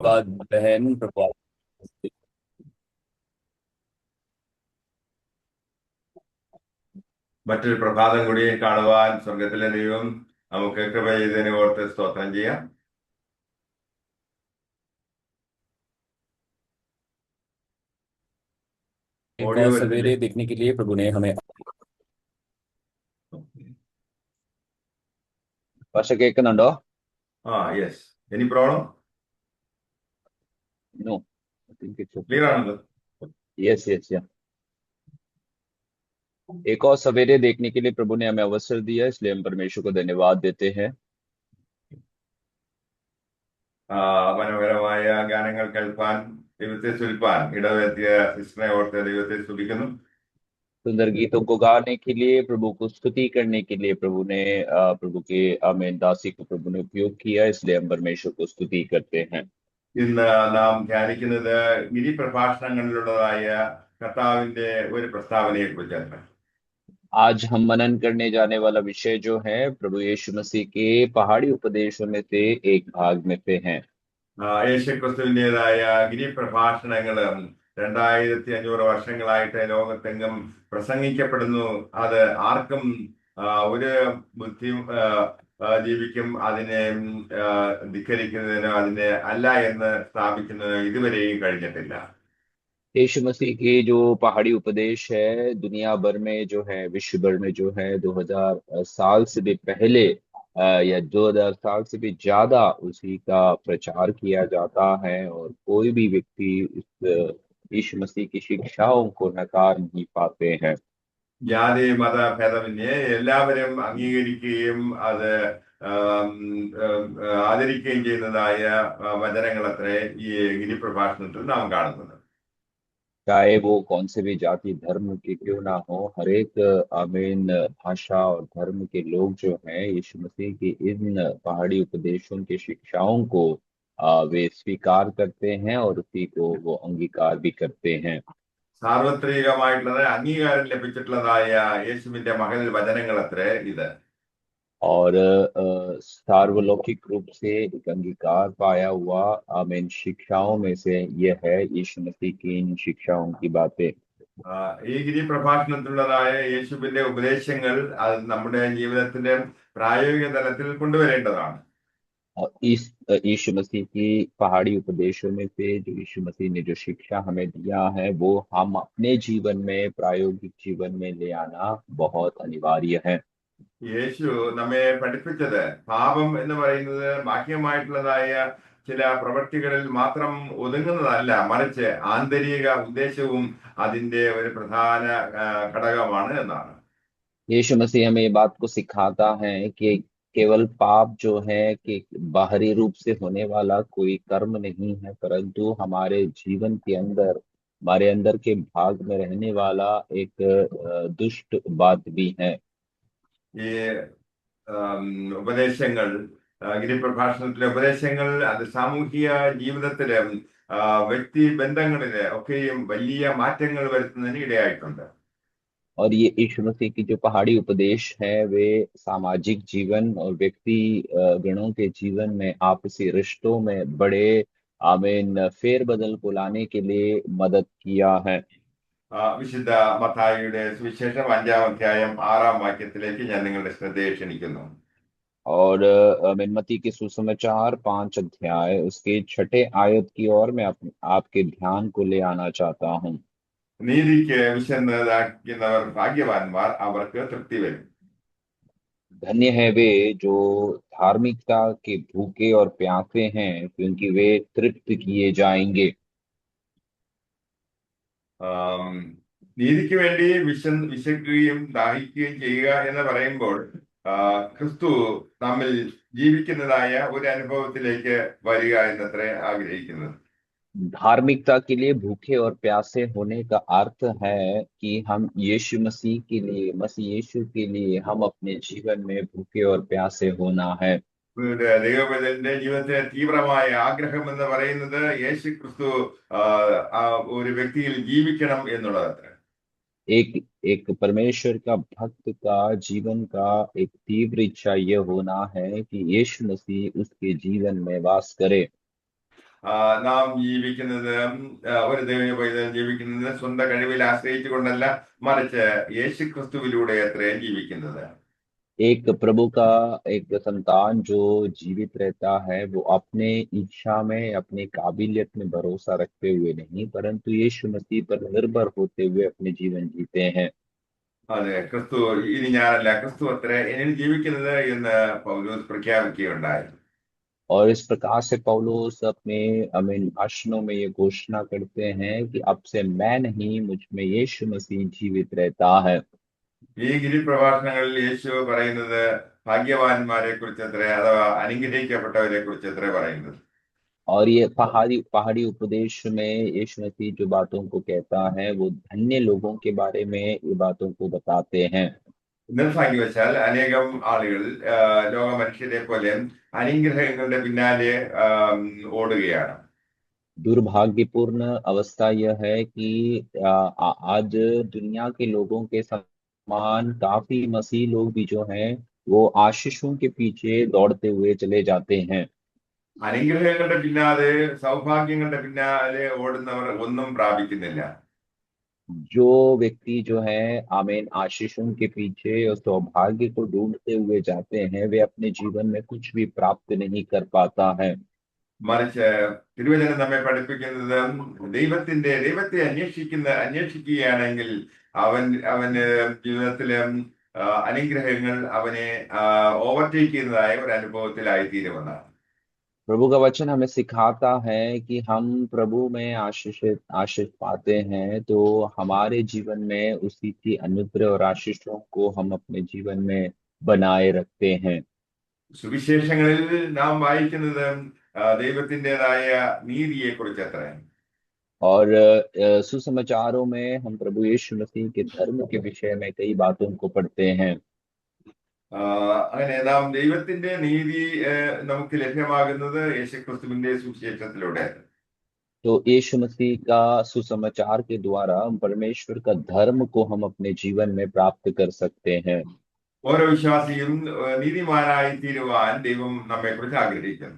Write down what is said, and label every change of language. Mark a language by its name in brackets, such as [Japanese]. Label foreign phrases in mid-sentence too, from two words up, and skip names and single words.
[Hindi] बाद बहन प्रभु [Malayalam] മറ്റൊരു പ്രഭാതം കൂടി കാണുവാൻ സ്വർഗത്തിലെ ദൈവം നമുക്ക് കൃപ ചെയ്തതിനെ ഓർത്ത് സ്തോത്രം ചെയ്യാം. [Hindi] एक [Malayalam] ഓഡിയോ [Hindi] और [Malayalam] വരുന്നില്ലേ? [Hindi] सवेरे देखने के लिए प्रभु ने हमें [Malayalam] പക്ഷെ കേൾക്കുന്നുണ്ടോ? [English] Yes. Any problem? No, I think it's okay. [Malayalam] ക്ലിയർ ആണല്ലോ? [English] Yes yes ya. [Hindi] एक और सवेरे देखने के लिए प्रभु ने हमें अवसर दिया, इसलिए हम परमेश्वर को धन्यवाद देते हैं. [Malayalam] മനോഹരമായ ഗാനങ്ങൾ കേൾപ്പാൻ ദൈവത്തെ സ്തുതിപ്പാൻ ഇടവരുത്തിയ സിസ്റ്ററെ ഓർത്ത് ദൈവത്തെ സ്തുതിക്കുന്നു. [Hindi] सुंदर गीतों को गाने के लिए, प्रभु को स्तुति करने के लिए प्रभु ने प्रभु के आमीन दासी को प्रभु ने उपयोग किया, इसलिए हम परमेश्वर को स्तुति करते हैं. [Malayalam] ഇന്ന് നാം ധ്യാനിക്കുന്നത് ഗിരിപ്രഭാഷണങ്ങളിലുള്ളതായ കർത്താവിന്റെ ഒരു പ്രസ്താവനയെ കുറിച്ചാണ്. [Hindi] आज हम मनन करने जाने वाला विषय जो है प्रभु यीशु मसीह के पहाड़ी उपदेशों में से एक भाग में से हैं. [Malayalam] യേശുക്രിസ്തുവിൻ്റെതായ ഗിരിപ്രഭാഷണങ്ങളും 2500 വർഷങ്ങളായിട്ട് ലോകത്തെങ്ങും പ്രസംഗിക്കപ്പെടുന്നു. അത് ആർക്കും ഒരു ബുദ്ധിയും ജീവിക്കും അതിനെ ധിക്കരിക്കുന്നതിനോ അതിനെ അല്ല എന്ന് സ്ഥാപിക്കുന്നതിനോ ഇതുവരെയും കഴിഞ്ഞിട്ടില്ല. [Hindi] यीशु मसीह के जो पहाड़ी उपदेश है दुनिया भर में जो है, विश्व भर में जो है 2000 साल से भी पहले या 2000 साल से भी ज्यादा उसी का प्रचार किया जाता है और कोई भी व्यक्ति इस यीशु मसीह की शिक्षाओं को नकार नहीं पाते हैं. [Malayalam] ജാതി മത ഭേദമന്യേ എല്ലാവരും അംഗീകരിക്കുകയും അത് ആദരിക്കുകയും ചെയ്യുന്നതായ വചനങ്ങളത്രേ ഈ ഗിരിപ്രഭാഷണത്തിൽ നാം കാണുന്നത്. [Hindi] चाहे वो कौन से भी जाति धर्म के क्यों ना हो, हर एक आमीन भाषा और धर्म के लोग जो हैं यीशु मसीह की इन पहाड़ी उपदेशों की शिक्षाओं को वे स्वीकार करते हैं और उसी को वो अंगीकार भी करते हैं. [Malayalam] സാർവത്രികമായിട്ടുള്ളത് അംഗീകാരം ലഭിച്ചിട്ടുള്ളതായ യേശുവിന്റെ മകൻ വചനങ്ങൾ അത്രേ ഇത്. [Hindi] और सार्वलौकिक रूप से एक अंगीकार पाया हुआ आमीन शिक्षाओं में से यह है यीशु मसीह की इन शिक्षाओं की बातें. [Malayalam] ഈ ഗിരിപ്രഭാഷണത്തിലുള്ളതായ യേശുവിന്റെ ഉപദേശങ്ങൾ അത് നമ്മുടെ ജീവിതത്തിന്റെ പ്രായോഗിക തലത്തിൽ കൊണ്ടുവരേണ്ടതാണ്. [Hindi] और इस यीशु मसीह की पहाड़ी उपदेशों में से जो यीशु मसीह ने जो शिक्षा हमें दिया है वो हम अपने जीवन में, प्रायोगिक जीवन में ले आना बहुत अनिवार्य है. [Malayalam] യേശു നമ്മെ പഠിപ്പിച്ചത് പാപം എന്ന് പറയുന്നത് ബാഹ്യമായിട്ടുള്ളതായ ചില പ്രവൃത്തികളിൽ മാത്രം ഒതുങ്ങുന്നതല്ല, മറിച്ച് ആന്തരിക ഉദ്ദേശവും അതിന്റെ ഒരു പ്രധാന ഘടകമാണ് എന്നാണ്. [Hindi] यीशु मसीह हमें ये बात को सिखाता है कि केवल पाप जो है कि बाहरी रूप से होने वाला कोई कर्म नहीं है, परंतु हमारे जीवन के अंदर, हमारे अंदर के भाग में रहने वाला एक दुष्ट बात भी है. [Malayalam] ഈ ഉപദേശങ്ങൾ, ഗിരിപ്രഭാഷണത്തിലെ ഉപദേശങ്ങൾ അത് സാമൂഹിക ജീവിതത്തിലെ വ്യക്തി ബന്ധങ്ങളില് ഒക്കെയും വലിയ മാറ്റങ്ങൾ വരുത്തുന്നതിന് ഇടയായിട്ടുണ്ട്. [Hindi] और ये यीशु मसीह की जो पहाड़ी उपदेश है वे सामाजिक जीवन और व्यक्ति गणों के जीवन में आपसी रिश्तों में बड़े आमीन फेरबदल को लाने के लिए मदद किया है. [Malayalam] വിശുദ്ധ മത്തായിയുടെ സുവിശേഷം 5-ാം അധ്യായം 6-ാം വാക്യത്തിലേക്ക് ഞാൻ നിങ്ങളുടെ ശ്രദ്ധയെ ക്ഷണിക്കുന്നു. [Hindi] और मत्ती के सुसमाचार 5 अध्याय उसके 6 आयत की ओर मैं आपके ध्यान को ले आना चाहता हूँ. [Malayalam] നീതിക്ക് വിശന്നതാക്കുന്നവർ ഭാഗ്യവാന്മാർ, അവർക്ക് തൃപ്തി വരും. [Hindi] धन्य है वे जो धार्मिकता के भूखे और प्यासे हैं, क्योंकि वे तृप्त किए जाएंगे. [Malayalam] നീതിക്ക് വേണ്ടി വിശക്കുകയും ദാഹിക്കുകയും ചെയ്യുക എന്ന് പറയുമ്പോൾ ക്രിസ്തു നമ്മിൽ ജീവിക്കുന്നതായ ഒരു അനുഭവത്തിലേക്ക് വരിക എന്നത്രേ ആഗ്രഹിക്കുന്നത്. [Hindi] धार्मिकता के लिए भूखे और प्यासे होने का अर्थ है कि हम यीशु मसीह के लिए, मसीह यीशु के लिए हम अपने जीवन में भूखे और प्यासे होना है. [Malayalam] ദൈവത്തിന്റെ ജീവിതത്തിലെ തീവ്രമായ ആഗ്രഹം എന്ന് പറയുന്നത് യേശു ക്രിസ്തു ഒരു വ്യക്തിയിൽ ജീവിക്കണം എന്നുള്ളത്. [Hindi] एक एक परमेश्वर का भक्त का जीवन का एक तीव्र इच्छा यह होना है कि यीशु मसीह उसके जीवन में वास करे. [Malayalam] നാം ജീവിക്കുന്നത് ഒരു ദൈവ പൈതൽ ജീവിക്കുന്നത് സ്വന്തം കഴിവിൽ ആശ്രയിച്ചുകൊണ്ടല്ല, മറിച്ച് യേശു ക്രിസ്തുവിലൂടെ അത്രയും ജീവിക്കുന്നത്. [Hindi] एक प्रभु का एक संतान जो जीवित रहता है वो अपने इच्छा में अपनी काबिलियत में भरोसा रखते हुए नहीं परंतु यीशु मसीह पर निर्भर होते हुए अपने जीवन जीते हैं। [Malayalam] അതെ, ക്രിസ്തു ഇനി ഞാനല്ല, ക്രിസ്തു അത്ര എന്നിൽ ജീവിക്കുന്നത് എന്ന് പൗലോസ് പ്രഖ്യാപിക്കുകയുണ്ടായി. [Hindi] और इस प्रकार से पौलुस अपने अमीन भाषणों में ये घोषणा करते हैं कि अब से मैं नहीं मुझ में यीशु मसीह जीवित रहता है। [Malayalam] ഈ ഗിരിപ്രഭാഷണങ്ങളിൽ യേശു പറയുന്നത് ഭാഗ്യവാന്മാരെ കുറിച്ച് അത്ര, അഥവാ അനുഗ്രഹിക്കപ്പെട്ടവരെ കുറിച്ച് അത്ര പറയുന്നത്. [Hindi] और ये पहाड़ी पहाड़ी उपदेश में यीशु मसीह जो बातों को कहता है वो धन्य लोगों के बारे में ये बातों को बताते हैं। [Malayalam] നിർഭാഗ്യവശാൽ അനേകം ആളുകൾ ലോക മനുഷ്യരെ പോലെ അനുഗ്രഹങ്ങളുടെ പിന്നാലെ ഓടുകയാണ്. [Hindi] दुर्भाग्यपूर्ण अवस्था यह है कि आज दुनिया के लोगों के समान काफी मसीह लोग भी जो हैं वो आशीषों के पीछे दौड़ते हुए चले जाते हैं। [Malayalam] അനുഗ്രഹങ്ങളുടെ പിന്നാലെ, സൗഭാഗ്യങ്ങളുടെ പിന്നാലെ ഓടുന്നവർ ഒന്നും പ്രാപിക്കുന്നില്ല. [Hindi] जो व्यक्ति जो है आमीन आशीषों के पीछे और सौभाग्य को ढूंढते हुए जाते हैं वे अपने जीवन में कुछ भी प्राप्त नहीं कर पाता है। [Malayalam] മറിച്ച് തിരുവചനം നമ്മെ പഠിപ്പിക്കുന്നത് ദൈവത്തെ അന്വേഷിക്കുകയാണെങ്കിൽ അവന് ജീവിതത്തിലെ അനുഗ്രഹങ്ങൾ അവനെ ഓവർടേക്ക് ചെയ്യുന്നതായ ഒരു അനുഭവത്തിലായിത്തീരുമെന്നാണ്. [Hindi] प्रभु का वचन हमें सिखाता है कि हम प्रभु में आशीष पाते हैं तो हमारे जीवन में उसी की अनुग्रह और आशीषों को हम अपने जीवन में बनाए रखते हैं। [Malayalam] സുവിശേഷങ്ങളിൽ നാം വായിക്കുന്നത് ദൈവത്തിൻ്റെതായ നീതിയെ കുറിച്ചത്ര. [Hindi] और सुसमाचारों में हम प्रभु यीशु मसीह के धर्म के विषय में कई बातों को पढ़ते हैं। [Malayalam] അങ്ങനെ നാം ദൈവത്തിന്റെ നീതി നമുക്ക് ലഭ്യമാകുന്നത് യേശുക്രിസ്തുവിന്റെ സുവിശേഷത്തിലൂടെ. [Hindi] तो यीशु मसीह का सुसमाचार के द्वारा परमेश्वर का धर्म को हम अपने जीवन में प्राप्त कर सकते हैं। [Malayalam] ഓരോ വിശ്വാസിയും നീതിമാനായി തീരുവാൻ ദൈവം നമ്മെക്കുറിച്ച് ആഗ്രഹിക്കുന്നു.